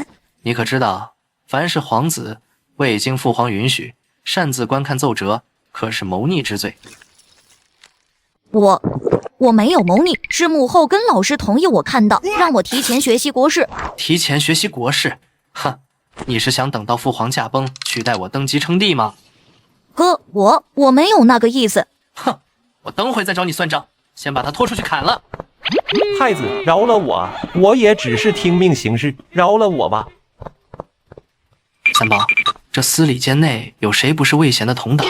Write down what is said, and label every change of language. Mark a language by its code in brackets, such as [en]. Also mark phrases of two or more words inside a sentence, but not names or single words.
[zh] 你可知道，凡是皇子未經父皇允許擅自觀看奏折，可是謀逆之罪。我沒有謀逆，是母後跟老師同意我看到，讓我提前學習國事。提前學習國事？哼，你是想等到父皇駕崩，取代我登基稱帝嗎？哥，我沒有那個意思。哼，我等會再找你算賬，先把他拖出去砍了。太子，饒了我，我也只是聽命行事，饒了我吧。三寶，這司禮監內有誰不是魏賢的同黨？